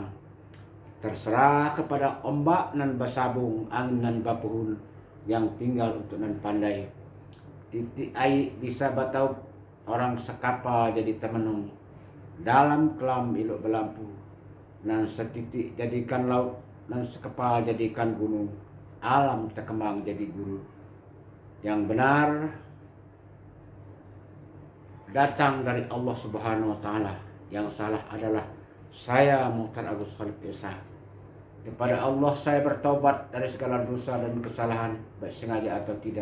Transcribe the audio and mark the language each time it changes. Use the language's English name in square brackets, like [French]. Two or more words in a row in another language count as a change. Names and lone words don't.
[Indonesian] Terserah kepada [Minangkabau] ombak nan basabung, angin nan bapuhun, [Indonesian] yang tinggal untuk [Minangkabau] nan pandai. Titik air bisa batau orang sekapal jadi temenung. Dalam kelam ilok berlampu. Nan setitik jadikan laut, nan sekepal jadikan gunung. [Indonesian] Alam terkembang jadi guru. Yang benar datang dari Allah Subhanahu wa Ta'ala. Yang salah adalah saya Muhtar Agus Khalif Esa. Kepada Allah saya bertaubat dari segala dosa dan kesalahan, baik sengaja atau tidak.